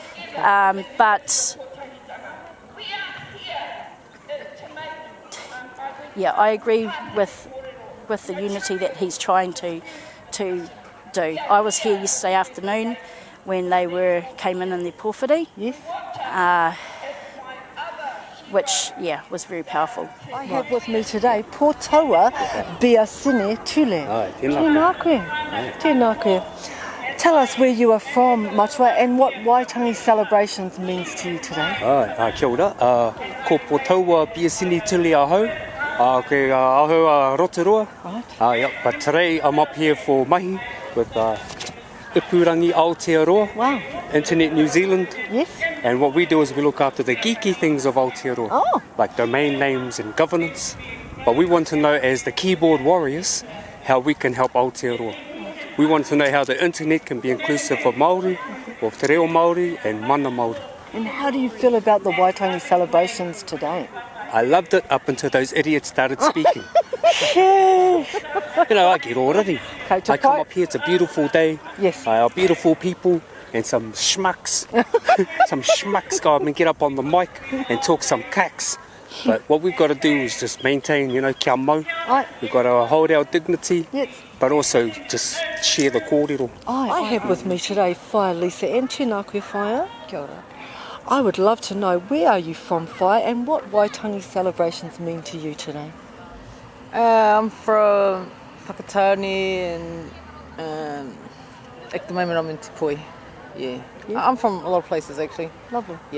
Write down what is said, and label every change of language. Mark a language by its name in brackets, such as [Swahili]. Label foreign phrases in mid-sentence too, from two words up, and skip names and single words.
[English] But yeah, I agree with the unity that he's trying to do. I was here yesterday afternoon when they came in their pōwhiri. Yes. Which, was very powerful. I have with me today Pōtaua Biasine Tule. [Māori] Tēnā koe. Tēnā koe. [English] Tell us where you are from, Matua, and what Waitangi celebrations means to you today. [Māori] Kia ora. Ko Pōtaua Biasine Tule ahau. Koe ahau Aotearoa. [English] Right. But today I'm up here for mahi with Ipurangi Aotearoa. Wow. Internet New Zealand. Yes. And what we do is we look after the geeky things of Aotearoa, like domain names and governance. But we want to know, as the keyboard warriors, how we can help Aotearoa. We want to know how the internet can be inclusive of Māori, of [Māori] te reo Māori [English] and [Māori] mana Māori. [English] And how do you feel about the Waitangi celebrations today? I loved it up until those idiots started speaking. Yeah. I get already. I come up here, it's a beautiful day. Yes. Beautiful people. And some schmucks go up and get up on the mic and talk some cacks. But what we've got to do is just maintain, [Māori] kia mau. [English] We've got to hold our dignity, but also just share the kōrero. I have with me today Whaia Lisa, and [Māori] tēnā koe Whaia. Kia ora. [English] I would love to know, where are you from, Whaia, and what Waitangi celebrations mean to you today? I'm from Whakataone, and at the moment I'm in Te Poi. Yeah. I'm from a lot of places actually. Lovely. Yeah.